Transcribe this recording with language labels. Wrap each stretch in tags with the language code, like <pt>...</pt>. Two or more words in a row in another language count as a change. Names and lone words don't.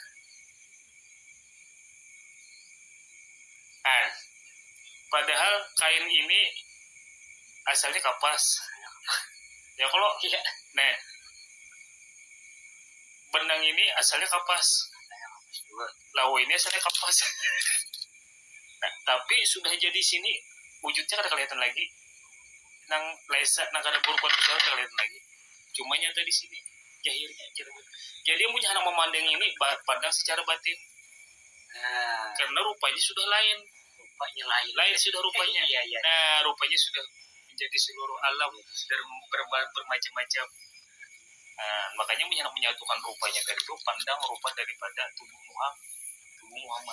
<id>Nah, padahal kain ini asalnya kapas. Ya kalau nah, benang ini asalnya kapas. Lawai ini asalnya kapas. Nah, tapi sudah jadi sini wujudnya kada kelihatan lagi.</id> <bjn>Nang lesa, nang kada berubah besar kelihatan lagi.</bjn> <id>Cuma nyata di sini jahirnya. Jadi yang punya anak memandang ini pandang secara batin. Karena rupanya sudah lain. Lain sudah rupanya. Nah, rupanya sudah menjadi seluruh alam dan bermacam-macam. Makanya menyatukan rupanya dari itu pandang rupa daripada tubuh Muhammad.</id>